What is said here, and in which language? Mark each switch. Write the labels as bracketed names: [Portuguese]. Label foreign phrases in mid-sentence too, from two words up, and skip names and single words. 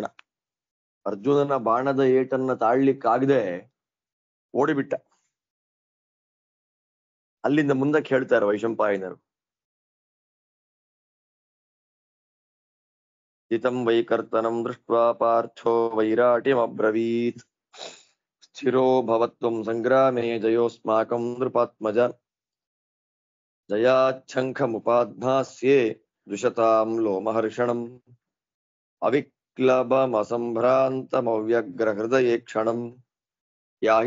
[Kannada] ಅರ್ಜುನನ ಬಾಣದ ಏಟನ್ನ ತಾಳ್ಲಿಕ್ಕಾಗದೆ ಓಡಿಬಿಟ್ಟ. ಅಲ್ಲಿಂದ ಮುಂದಕ್ಕೆ ಹೇಳ್ತಾರೆ ವೈಶಂಪಾಯನರು, [Sanskrit] ಹಿತಂ ವೈಕರ್ತನಂ ದೃಷ್ಟ್ವಾ ಪಾರ್ಥೋ ವೈರಾಟಿಮಬ್ರವೀತ್ ಸ್ಥಿರೋ ಭವತ್ವಂ ಸಂಗ್ರಾಮೇ ಜಯೋಸ್ಮಾಕಂ ನೃಪಾತ್ಮಜ ಜಯಾಚ್ಛಂಖಮುಪಾಧ್ನಾಸ್ಯೇ ದ್ವಿಷತಾಂ ಲೋಮಹರ್ಷಣಂ ಅವಿಕ್ಲಬಮಸಂಭ್ರಾಂತಮವ್ಯಗ್ರಹೃದಯೇ ಕ್ಷಣಂ ಯಾಹಿ